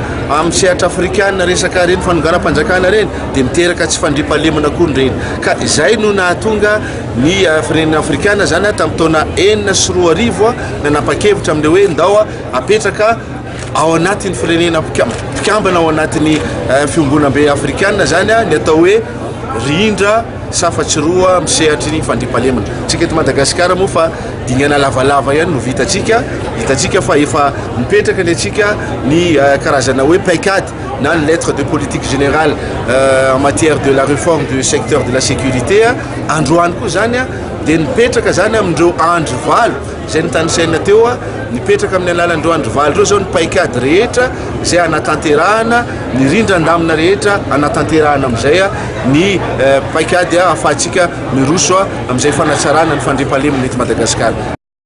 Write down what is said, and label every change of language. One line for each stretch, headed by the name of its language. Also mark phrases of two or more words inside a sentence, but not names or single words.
Malagasy: amin'ny sehatra afrikana resaka reny fanogaram-panjakana reny dia miteraka tsy fandriam-pahalemana koa reny ka izay no nahatonga ny firenena afrikana zany tamin'ny taona 2009 nanapa-kevitra amin'ilay hoe ndao apetraka ao anatin'ny firenena mpikambana ao anatin'ny fiomgonam-be afrikana zany ny atao hoe rindra safatsiroa misehatra ny fandriam-pahalemana. Tsika eto Madagasikara moa fa dingana lavalava ihany no hitatsika fa efa mipetraka ny atsika ny karazana hoe paikady na ny
French: lettre de politique générale en matière de la réforme du secteur de la sécurité
Malagasy: androany koa zany dia nipetraka zany amindreo andro valo zay nitanisaina teo nipetraka amin'ny alalandreo andro valo reo zao ny paikady rehetra zay anatanterahana ny rindra andamina rehetra anatanterahana amin'izay ny paikady ahafahantsika miroso amin'izay fanatsarana ny fandriam-pahalemana eto Madagasikara.